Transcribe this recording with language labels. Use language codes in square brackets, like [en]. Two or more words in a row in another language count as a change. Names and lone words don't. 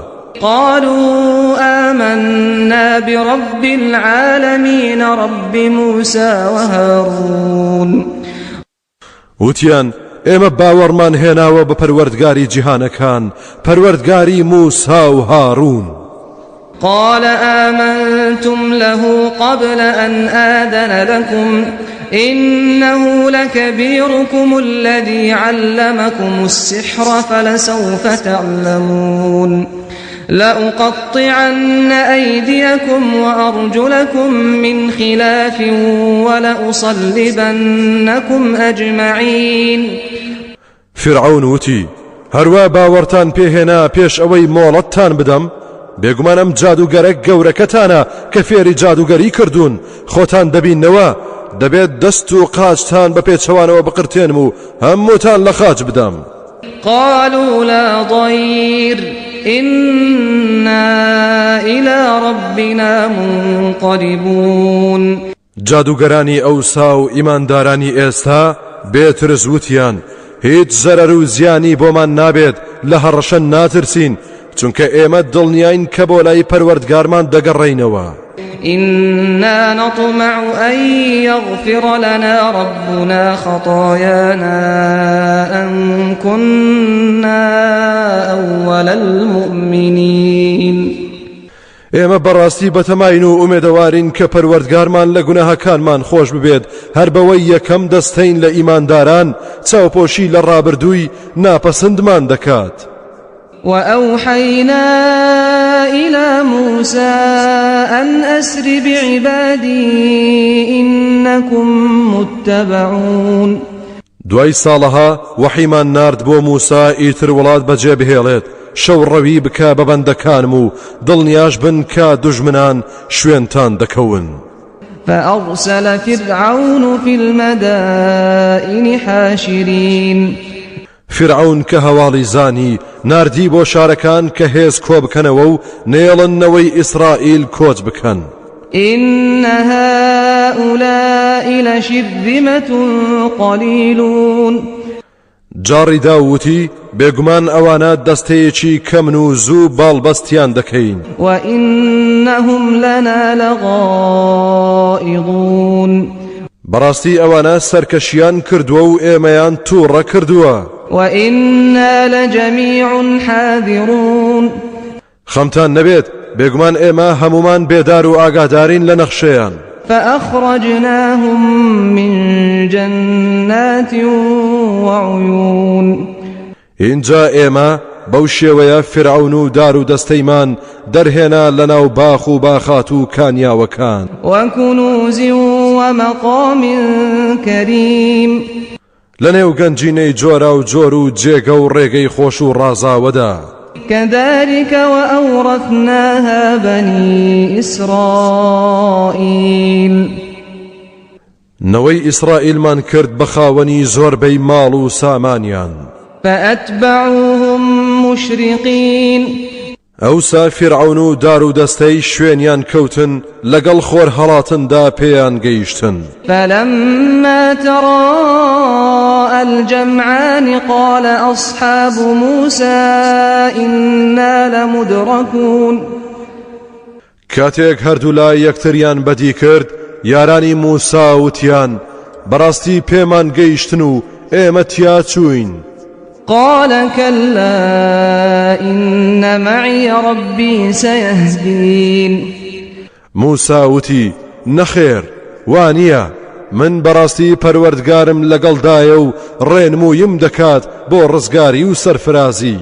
[ar] قالوا آمنا برب العالمين رب موسى وهارون [ckb] وتیان ئێمە باوەڕمان هێناوە بە پەروەردگاری جیهانەکان پەروەردگاری موسا و هارون [ar] قال آمنتم له قبل أن آذن لكم إنه لكبيركم الذي علمكم السحر فلسوف تعلمون لأقطعن أيديكم وأرجلكم من خلاف ولأصلبنكم أجمعين [ckb] فرعون وتی هەروە باوەڕتان پێهێنا پێش ئەوەی مۆڵەتتان بدەم بێگومان ئەم جادوگەرە گەورەکەتانە کە فێری جادوگەری کردوون خۆتان دەبینەوە دەبێت دەست و قاچتان بە پێچەوانەوە بقرتێنم و هەمووتان لە خاچ بدەم [ar] قالوا لا ضير إنا إلى ربنا منقلبون [ckb] جادوگەرانی ئەوسا و ئیماندارانی ئێستا بێترز وتیان هیچ زەرەر و زیانی بۆمان نابێت لە هەڕەشە ناترسین چونکە ئێمە دڵنیاین کە بۆ لای پەروەردگارمان دەگەڕێینەوە [ar] إنا نطمع أن يغفر لنا ربنا خطايانا أن كنا أول المؤمنين [ckb] ئێمە بەڕاستی بەتەماین و ئومێدەوارین کە پەروەردگارمان لە گوناهەکانمان خۆش ببێت هەر بەوەی یەکەم دەستەین لە ئیمانداران چاوپۆشی لە ڕابردووی ناپەسندمان دەکات [ar] وأوحينا إلى موسى أن أسر بعبادي إنكم متبعون [ckb] دوای ساڵەها وەحیمان نارد بۆ موسا ئیتر وڵات بەجێ بهێڵێت شەو ڕەوی بکە بە بەندەکانم و دڵنیاش بن کە دوژمنان شوێنتان دەکەون [ar] فأرسل فرعون في المدائن حاشرين [ckb] فرعون کە هەواڵی زانی ناردی بۆ شارەکان کە هێز کۆ بکەنەوە و نێڵنەوەی ئیسرائیل کۆچ بکەن. [ar] إن هؤلاء لشرذمة قليلون [ckb] جاڕی داوتی بێگومان ئەوانە دەستەیەکی کەمن و زوو باڵبەستیان دەکەین. [ar] وإنهم لنا لغائظون [ckb] بەڕاستی ئەوانە سەرکەشیان کردووە و ئێمەیان تووڕە کردووە. [ar] وإنا لجميع حاذرون [ckb] خەمتان نەبێت بێگومان ئێمە هەمومان بێدار و ئاگادارین لە نەخشەیان. [ar] فأخرجناهم من جنات وعيون [ckb] اینجا ئێمە بەو شێوەیە فرعون و دار و دەستەیمان دەرهێنا لەناو باخ و باخات و کانیاوەکان. [ar] وكنوز ومقام كريم [ckb] لەنێو گەنجینەی جۆرا و جۆر و جێگە و ڕێگەی خۆش و ڕازاوەدا. [ar] كذلك وأورثناها بني إسرائيل [ckb] نەوەی ئیسرائیلمان کرد بە خاوەنی زۆربەی ماڵ و سامانیان. [ar] فأتبعوهم مشرقين [ckb] ئەوسا فرعون و دار و دەستەی شوێنیان کەوتن لەگەڵ خۆر هەڵاتندا پێیان گەیشتن. [ar] فلما تراءى الجمعان قال أصحاب موسى إنا لمدركون [ckb] کاتێک هەردوو لای یەکتریان بەدی کرد یارانی موسا وتیان بەڕاستی پێمان گەیشتن و ئێمە تیا چوین. [ar] قال كلا إن معي ربي سيهدين [ckb] موسا وتی نەخێر وانییە من بەڕاستی پەروەردگارم لەگەڵدایە و ڕێنموویم دەکات بۆ ڕزگاری و سەرفرازی.